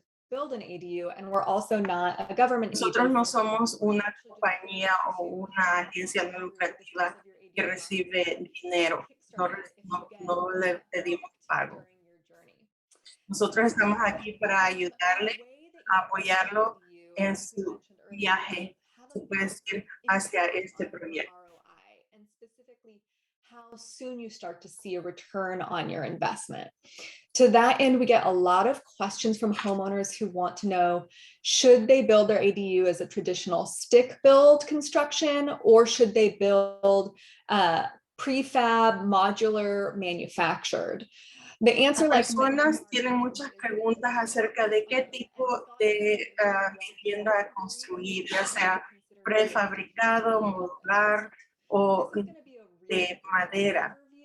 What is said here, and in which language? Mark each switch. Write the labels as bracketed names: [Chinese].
[English] Build an ADU, and we're also not a government [Spanish] Nosotros [English] agency. [Spanish] no somos una compañía o una agencia no lucrativa que recibe dinero. No le pedimos pago. Nosotros estamos aquí para ayudarle, a apoyarlo en su viaje, se puede decir, hacia este proyecto. [English] And specifically, how soon you start to see a return on your investment. To that end, we get a lot of questions from homeowners who want to know, should they build their ADU as a traditional stick build construction, or should they build prefab, modular, manufactured? The answer, [Spanish] Las personas tienen muchas preguntas acerca de qué tipo de vivienda construir, ya sea prefabricado, modular o de madera.